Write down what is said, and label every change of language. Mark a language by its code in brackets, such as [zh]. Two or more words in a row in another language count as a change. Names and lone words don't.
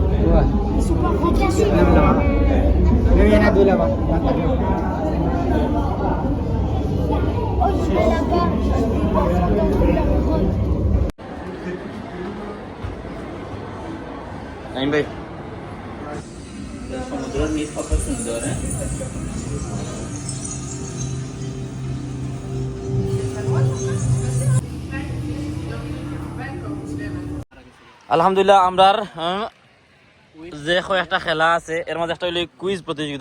[fr] Ils sont pas recassés. Il y en a deux là-bas. Oh, je vais là-bas. [bn] নাইম ভাই, সমুদ্রের নিচ কত সুন্দর। আলহামদুলিল্লাহ, আমরার যে কয়েকটা খেলা আছে এর মাঝে একটা হইলো কুইজ প্রতিযোগিতা।